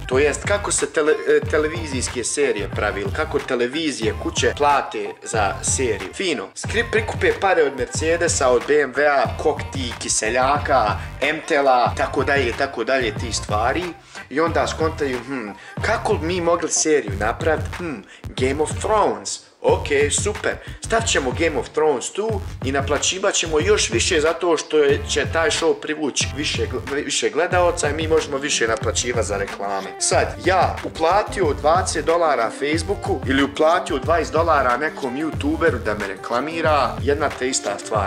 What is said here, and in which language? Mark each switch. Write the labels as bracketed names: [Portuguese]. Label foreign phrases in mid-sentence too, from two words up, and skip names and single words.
[Bosnian] To jest kako se televizijske serije pravi ili kako televizije kuće plate za seriju. Fino, prikupe pare od Mercedesa, od BMW-a, kokti, kiseljaka, MTL-a, tako dalje ti stvari i onda skontaju, kako bi mi mogli seriju napraviti? Game of Thrones. Ok, super. Stavit ćemo Game of Thrones tu i naplaćivat ćemo još više zato što će taj show privući više gledaoca i mi možemo više naplaćivati za reklame. Sad, ja uplatio $20 Facebooku ili uplatio $20 nekom YouTuberu da me reklamira, jedna te ista stvar.